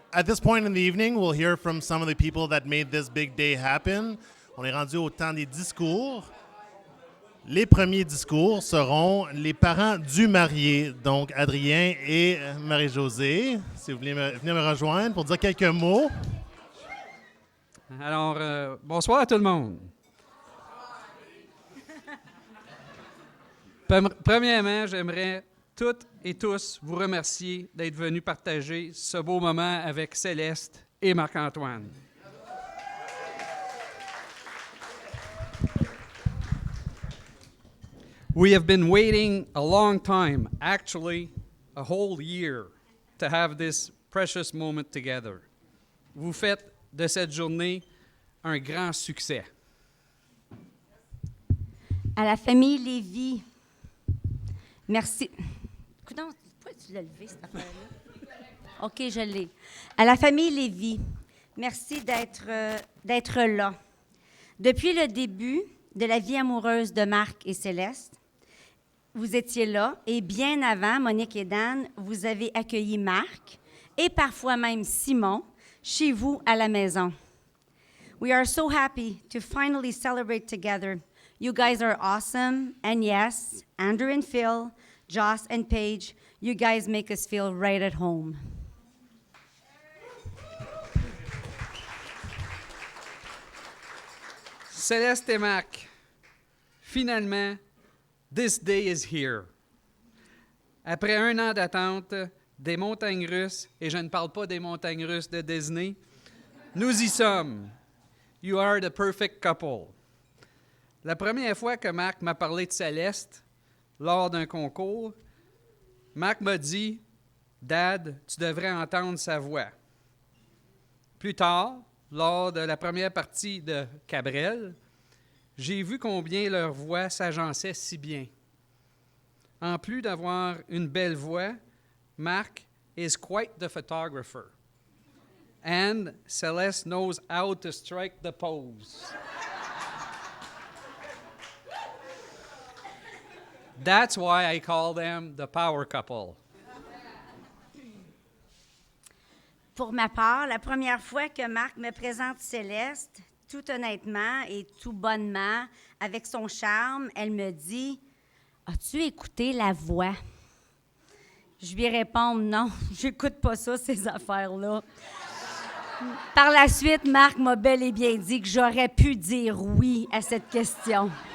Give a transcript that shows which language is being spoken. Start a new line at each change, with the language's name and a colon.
English: At this point in the evening, we'll hear from some of the people that made this big day happen.
French: On est rendu au temps des discours. Les premiers discours seront les parents du marié, donc Adrien et Marie-Josée. Si vous voulez venir me rejoindre pour dire quelques mots. Alors, bonsoir à tout le monde. Premièrement, j'aimerais toutes et tous vous remercier d'être venus partager ce beau moment avec Celeste et Marc-Antoine.
English: We have been waiting a long time, actually a whole year, to have this precious moment together.
French: Vous faites de cette journée un grand succès. À la famille Lévy, merci. Coudonc, pourquoi tu l'as levé, cette affaire-là? OK, je l'ai. À la famille Lévy, merci d'être là. Depuis le début de la vie amoureuse de Marc et Celeste, vous étiez là et bien avant, Monique et Dan, vous avez accueilli Marc et parfois même Simon chez vous à la maison.
English: We are so happy to finally celebrate together. You guys are awesome, and yes, Andrew and Phil, Joss and Paige, you guys make us feel right at home.
French: Celeste et Marc, finalement,
English: this day is here.
French: Après un an d'attente, des montagnes russes, et je ne parle pas des montagnes russes de Disney, nous y sommes.
English: You are the perfect couple.
French: La première fois que Marc m'a parlé de Celeste, lors d'un concours, Marc m'a dit « Dad, tu devrais entendre sa voix ». Plus tard, lors de la première partie de Cabrel, j'ai vu combien leur voix s'agençait si bien. En plus d'avoir une belle voix, Marc
English: is quite the photographer. And Celeste knows how to strike the pose. That's why I call them the power couple.
French: Pour ma part, la première fois que Marc me présente Céleste, tout honnêtement et tout bonnement, avec son charme, elle me dit « As-tu écouté la voix? » Je lui réponds « Non, j'écoute pas ça, ces affaires-là. » Par la suite, Marc m'a bel et bien dit que j'aurais pu dire oui à cette question.